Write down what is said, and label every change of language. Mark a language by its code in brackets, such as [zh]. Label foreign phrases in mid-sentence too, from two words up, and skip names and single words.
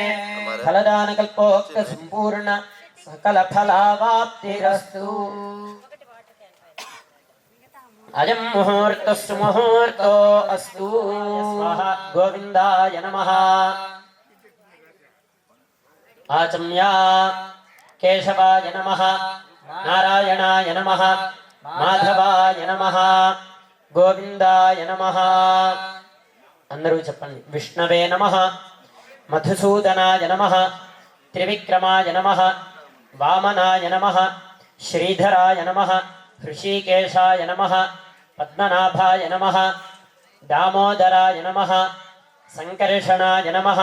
[sa] फलदानकल्पोक्त सम्पूर्ण सकलफलावाप्तिरस्तु अयम् मुहूर्तः सुमुहूर्तो अस्तु गोविन्दाय नमः आचम्या केशवाय नमः नारायणाय नमः माधवाय नमः గోవిందాయ నమః [te] అందరూ చెప్పండి. [sa] విష్ణవే నమః మధుసూదనాయ నమః త్రివిక్రమాయ నమః వామనాయ నమః శ్రీధరాయ నమః హృషీకేశాయ నమః పద్మనాభాయ నమః దామోదరాయ నమః సంకర్షణాయ నమః